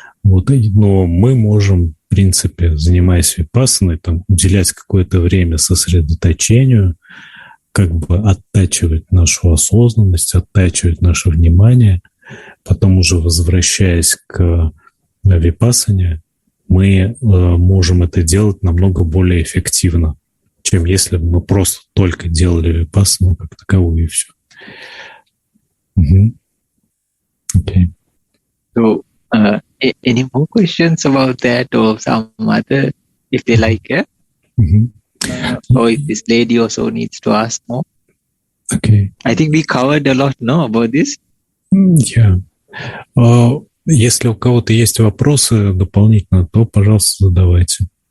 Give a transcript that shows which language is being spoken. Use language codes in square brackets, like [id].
[ru] Но мы можем, в принципе, занимаясь випассаной, уделять какое-то время сосредоточению, как бы оттачивать нашу осознанность, оттачивать наше внимание, потом уже возвращаясь к випассане, мы можем это делать намного более эффективно, чем если бы мы просто только делали випассану как таковую и все. [en] Okay. So, any more questions about that or some other, if they like, or if this lady also needs to ask more? Okay. I think we covered a lot, about this? Yeah. [ru] Если у кого-то есть вопросы дополнительно, то, пожалуйста, задавайте.